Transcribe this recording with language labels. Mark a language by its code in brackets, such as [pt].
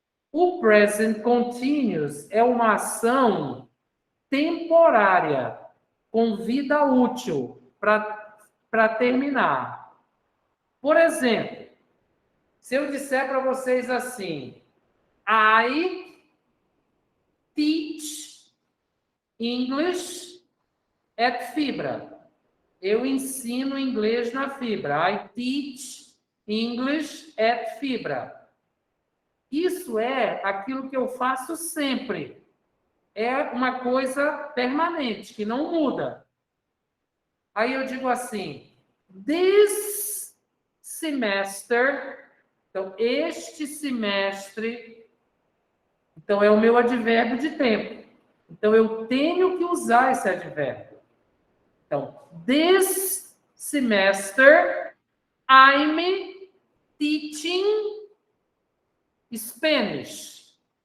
[pt] O present continuous é uma ação temporária, com vida útil, para terminar. Por exemplo, se eu disser para vocês assim, [en] I teach English at Fibra. [pt] Eu ensino inglês na Fibra. [en] I teach English at Fibra. [pt] Isso é aquilo que eu faço sempre. É uma coisa permanente, que não muda. Aí eu digo assim, [en] this semester, [pt] então este semestre, então é o meu advérbio de tempo. Então eu tenho que usar esse advérbio. [en] Então, this semester, I'm teaching Spanish.